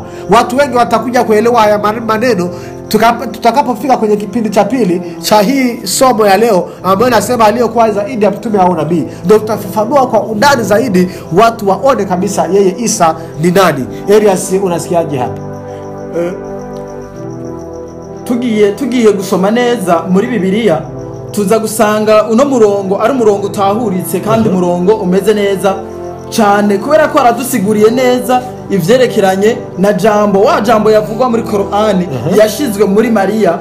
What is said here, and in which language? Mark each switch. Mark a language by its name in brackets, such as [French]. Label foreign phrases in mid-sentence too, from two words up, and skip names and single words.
[Swahili] Watu wengi watakuja kuelewa haya maneno tutakapofika kwenye kipindi cha pili cha hii somo ya leo, ambayo nasema aliyokuwa zaidi ya mtume au nabii. Ndio tutafafanua kwa undani zaidi, watu waone kabisa yeye Isa ni nani. Elias, unasikiaje hapa? [Rundi] Tugiye gusoma neza muri Bibiliya tuza gusanga uno murongo ari umurongo utahuritse kandi umurongo umeze neza cyane, kubera ko aradusiguriye neza ivyerekeranye na jambo yavugwa muri Qur'ani yashizwe muri Mariya.